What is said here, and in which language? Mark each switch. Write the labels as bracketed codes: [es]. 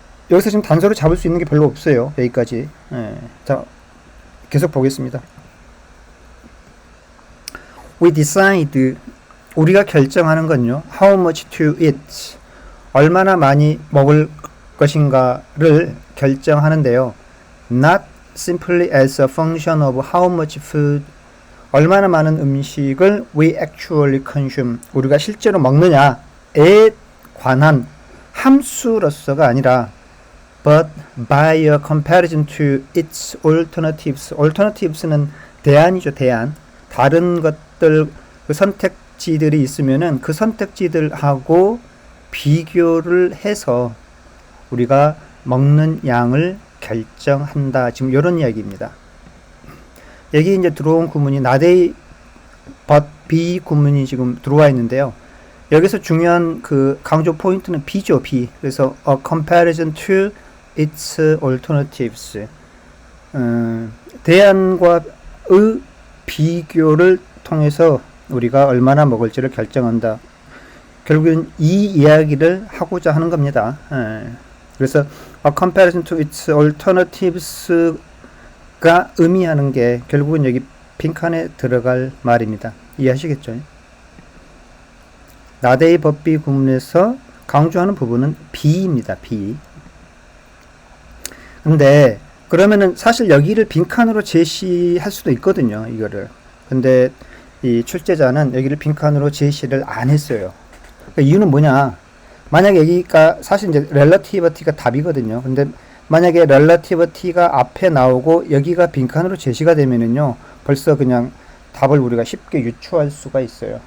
[ko] 여기서 지금 단서를 잡을 수 있는 게 별로 없어요. 여기까지. 자, 계속 보겠습니다. [en] We decide, [ko] 우리가 결정하는 건요. [en] How much to eat, [ko] 얼마나 많이 먹을 것인가를 결정하는데요. [en] Not simply as a function of how much food, [ko] 얼마나 많은 음식을 [en] we actually consume, [ko] 우리가 실제로 먹느냐에 관한 함수로서가 아니라 [en] but by a comparison to its alternatives. [ko] alternatives는 대안이죠, 대안. 다른 것들, 그 선택지들이 있으면은 그 선택지들하고 비교를 해서 우리가 먹는 양을 결정한다. 지금 이런 이야기입니다. 여기 이제 들어온 구문이 not A but B 구문이 지금 들어와 있는데요. 여기서 중요한 그 강조 포인트는 B죠, B. [en] 그래서 a comparison to its alternatives. [ko] 대안과의 비교를 통해서 우리가 얼마나 먹을지를 결정한다. 결국은 이 이야기를 하고자 하는 겁니다. 그래서 [en] a comparison to its alternatives [ko] 가 의미하는 게 결국은 여기 빈칸에 들어갈 말입니다. 이해하시겠죠? not A but B 구문에서 강조하는 부분은 B입니다. B. 근데 그러면은 사실 여기를 빈칸으로 제시할 수도 있거든요. 이거를. 근데 이 출제자는 여기를 빈칸으로 제시를 안 했어요. 그러니까 이유는 뭐냐? 만약에 여기가 사실 이제 relativity가 답이거든요. 근데 만약에 relativity가 앞에 나오고 여기가 빈칸으로 제시가 되면은요, 벌써 그냥 답을 우리가 쉽게 유추할 수가 있어요.